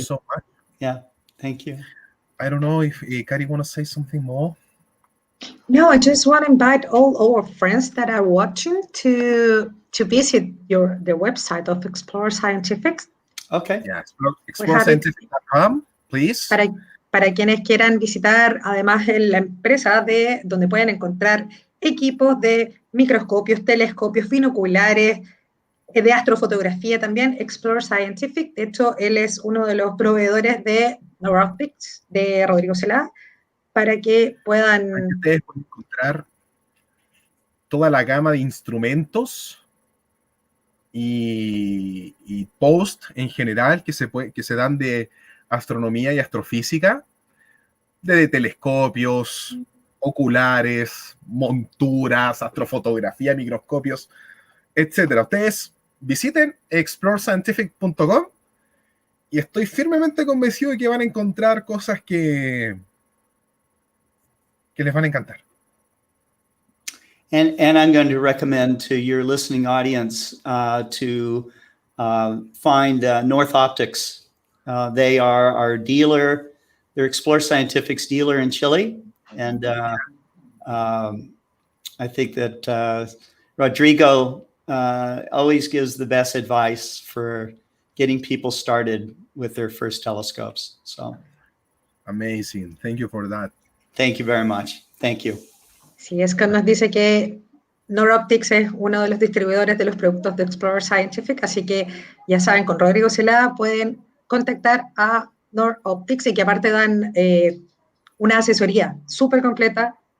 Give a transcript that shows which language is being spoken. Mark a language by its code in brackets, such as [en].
[en] so much. Yeah. Thank you. I don't know if Kari want to say something more. No, I just want to invite all our friends that are watching to visit the website of Explore Scientific. Okay. Yeah, explorescientific.com, please. [es] Para quienes quieran visitar, además, la empresa donde pueden encontrar equipos de microscopios, telescopios, binoculares, de astrofotografía también, Explore Scientific. De hecho, él es uno de los proveedores de Neuroptics, de Rodrigo Celada, para que puedan... Ustedes pueden encontrar toda la gama de instrumentos y post en general que se dan de astronomía y astrofísica, de telescopios, oculares, monturas, astrofotografía, microscopios, etcétera. Ustedes visiten explorescientific.com y estoy firmemente convencido de que van a encontrar cosas que les van a encantar. [en] And I'm going to recommend to your listening audience to find North Optics. They are our dealer. They're Explore Scientific's dealer in Chile. And I think that Rodrigo always gives the best advice for getting people started with their first telescopes. So Amazing. Thank you for that. thank you very much. Thank you. [es] Sí, Scott nos dice que NorOptics es uno de los distribuidores de los productos de Explorer Scientific, así que ya saben, con Rodrigo Celada pueden contactar a NorOptics y que aparte dan una asesoría súper completa.